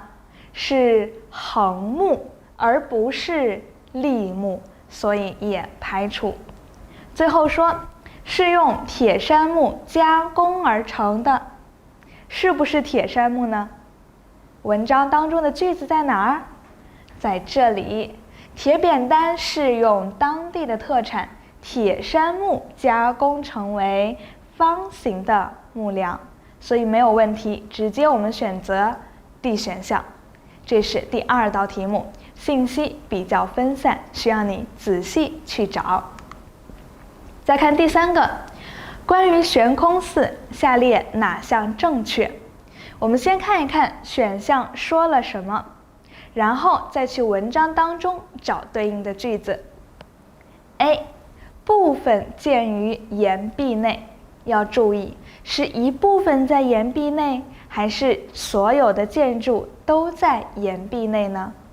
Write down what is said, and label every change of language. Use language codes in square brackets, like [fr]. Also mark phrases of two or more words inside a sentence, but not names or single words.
[zh] 是橫木而不是立木，所以也排除。最後說是用鐵杉木加工而成的，是不是鐵杉木呢？文章當中的句子在哪兒？在這裡，鐵扁擔是用當地的特產鐵杉木加工成為方形的木梁，所以沒有問題，直接我們選擇 D 選項。這是第2道題目，信息比較分散，需要你仔細去找。再看第3個，關於懸空寺，下列哪項正確？我們先看一看選項說了什麼，然後再去文章當中找对應的句子。A， 部分建於岩壁內，要注意是一部分在岩壁內，還是所有的建築都在岩壁內呢？